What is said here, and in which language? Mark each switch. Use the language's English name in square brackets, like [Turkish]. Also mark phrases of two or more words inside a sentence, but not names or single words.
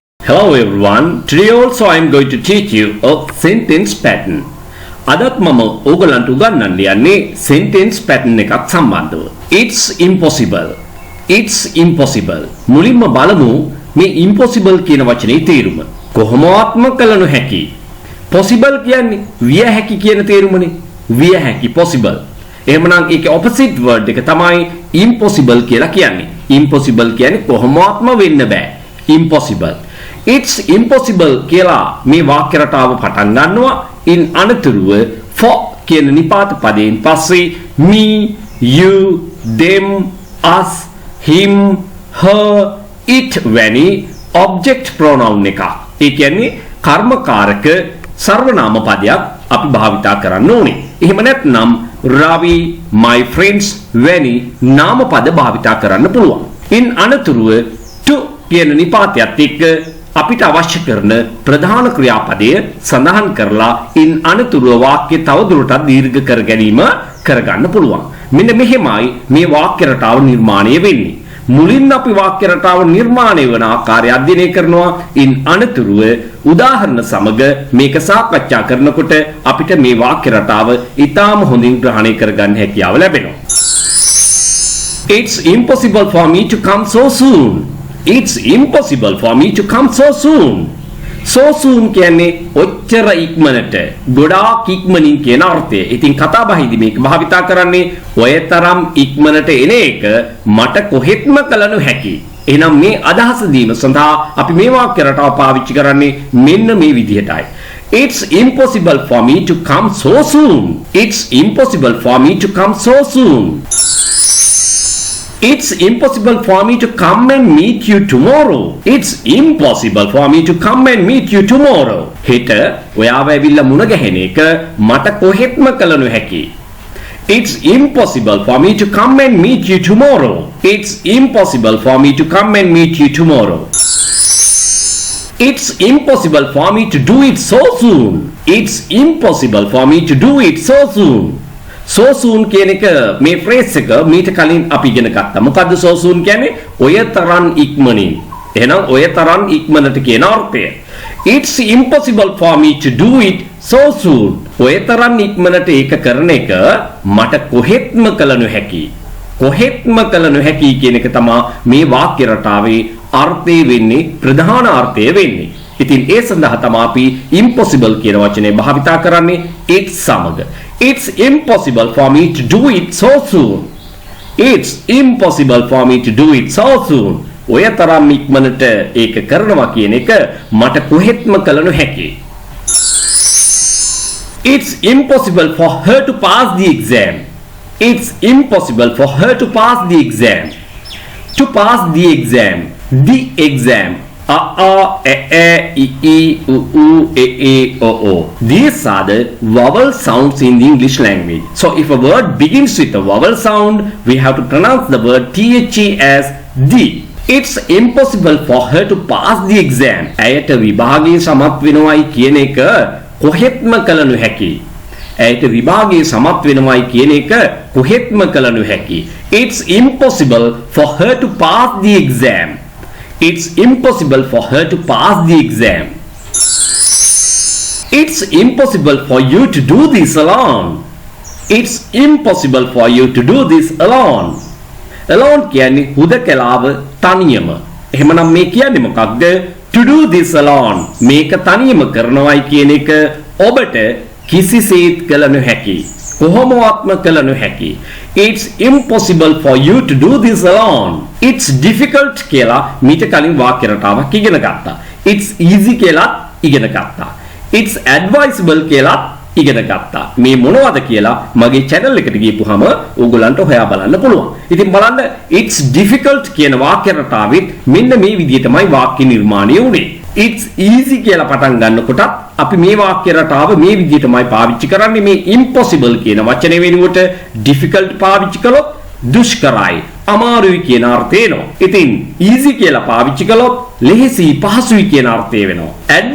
[English] Hello everyone. Today also I am going to teach you a sentence pattern. [Sinhala] අදත් මම ඕගලන්ට උගන්වන්න යන්නේ [English] sentence pattern [Sinhala] එකක් සම්බන්ධව. [English] It's impossible. It's impossible. [Sinhala] මුලින්ම බලමු මේ impossible කියන වචනේ තේරුම. කොහොමවත්ම කළ නොහැකි. possible කියන්නේ විය හැකි කියන තේරුමනේ. විය හැකි possible. එහෙමනම් ඒකේ [English] opposite word [Sinhala] එක තමයි impossible කියලා කියන්නේ. impossible කියන්නේ කොහොමවත්ම වෙන්න බෑ. impossible. [English] It's impossible [Sinhala] කියලා මේ වාක්‍ය රටාව පටන් ගන්නවා. in අනතුරුව for කියන නිපාත පදයෙන් පස්සේ [English] me, you, them, us, him, her, it [Sinhala] වැනි [English] object pronoun [Sinhala] එක. ඒ කියන්නේ කර්මකාරක සර්වනාම පදයක් අපි භාවිතා කරන්න ඕනේ. එහෙම නැත්නම් Ravi, [English] my friends [Sinhala] වැනි නාම පද භාවිතා කරන්න පුළුවන්. in අනතුරුව to කියන නිපාතයත් එක්ක අපිට අවශ්‍ය කරන ප්‍රධාන ක්‍රියාපදය සඳහන් කරලා in අනතුරුව වාක්‍ය තවදුරටත් දීර්ඝ කර ගැනීම කරගන්න පුළුවන්. මෙන්න මෙහෙමයි මේ වාක්‍ය රටාව නිර්මාණය වෙන්නේ. මුලින් අපි වාක්‍ය රටාව නිර්මාණය වන ආකාරය අධ්‍යයනය කරනවා. in අනතුරුව උදාහරණ සමග මේක සාකච්ඡා කරනකොට අපිට මේ වාක්‍ය රටාව ඉතාම හොඳින් ග්‍රහණය කරගන්න හැකියාව ලැබෙනවා. [English] It's impossible for me to come so soon. It's impossible for me to come so soon. So soon [Sinhala] කියන්නේ ඔච්චර ඉක්මනට, ගොඩාක් ඉක්මනින් කියන අර්ථය. ඉතින් කතා බහේදී මේක භාවිතා කරන්නේ ඔය තරම් ඉක්මනට එන එක මට කොහෙත්ම කළ නොහැකි. එහෙනම් මේ අදහස දීම සඳහා අපි මේ වාක්‍ය රටාව පාවිච්චි කරන්නේ මෙන්න මේ විදිහටයි. [English] It's impossible for me to come so soon. It's impossible for me to come so soon. It's impossible for me to come and meet you tomorrow. It's impossible for me to come and meet you tomorrow. [Sinhala] හෙට ඔයාව ඇවිල්ලා මුණ ගැහෙන එක මට කොහෙත්ම කළ නොහැකි. [English] It's impossible for me to come and meet you tomorrow. It's impossible for me to come and meet you tomorrow. It's impossible for me to do it so soon. It's impossible for me to do it so soon. So soon [Sinhala] කියන එක මේ phrase එක මීට කලින් අපි ඉගෙන ගත්තා. මොකද්ද [English] so soon [Sinhala] කියන්නේ? ඔය තරම් ඉක්මනින්. එහෙනම් ඔය තරම් ඉක්මනට කියන අර්ථය. [English] It's impossible for me to do it so soon. [Sinhala] ඔය තරම් ඉක්මනට ඒක කරන එක මට කොහෙත්ම කළ නොහැකි. කොහෙත්ම කළ නොහැකි කියන එක තමයි මේ වාක්‍ය රටාවේ අර්ථය වෙන්නේ, ප්‍රධාන අර්ථය වෙන්නේ. ඉතින් ඒ සඳහා තමයි අපි impossible කියන වචනේ භාවිතා කරන්නේ it සමග. [English] It's impossible for me to do it so soon. It's impossible for me to do it so soon. [Sinhala] ඔය තරම් ඉක්මනට ඒක කරනවා කියන එක මට කොහෙත්ම කළ නොහැකි. [English] It's impossible for her to pass the exam. It's impossible for her to pass the exam. To pass the exam. The exam. These are the vowel sounds in the English language. So if a word begins with a vowel sound, we have to pronounce the word the as the. It's impossible for her to pass the exam. [Sinhala] ඇයට විභාගයේ සමත් වෙනවයි කියන එක කොහෙත්ම කළ නොහැකි. ඇයට විභාගයේ සමත් වෙනවයි කියන එක කොහෙත්ම කළ නොහැකි. [English] It's impossible for her to pass the exam. It's impossible for her to pass the exam. It's impossible for you to do this alone. It's impossible for you to do this alone. [Sinhala] Alone කියන්නේ හුදකලාව තනියම. එහෙමනම් මේ කියන්නේ මොකක්ද? [English] To do this alone. [Sinhala] මේක තනියම කරනවයි කියන එක ඔබට කිසිසේත් කළ නොහැකි. කොහොමවත්ම කළ නොහැකි. [English] It's impossible for you to do this alone. It's difficult [Sinhala] කියලා මීට කලින් වාක්‍ය රටාවක් ඉගෙන ගත්තා. [English] It's easy [Sinhala] කියලාත් ඉගෙන ගත්තා. [English] It's advisable [Sinhala] කියලාත් ඉගෙන ගත්තා. මේ මොනවද කියලා මගේ channel එකට ගිහපුවාම ඕගොල්ලන්ට හොයා බලන්න පුළුවන්. ඉතින් බලන්න [English] it's difficult [Sinhala] කියන වාක්‍ය රටාවෙත් මෙන්න මේ විදිහටමයි වාක්‍ය නිර්මාණය වුනේ. [English] It's easy [Sinhala] කියලා පටන් ගන්නකොට අපි මේ වාක්‍ය රටාව මේ විදිහටමයි පාවිච්චි කරන්නේ. මේ [English] impossible කියන [Sinhala] වචනේ වෙනුවට difficult පාවිච්චි කළොත් දුෂ්කරයි, අමාරුයි කියන අර්ථය එනවා. ඉතින් easy කියලා පාවිච්චි කළොත් ලෙහෙසි, පහසුයි කියන අර්ථය වෙනවා.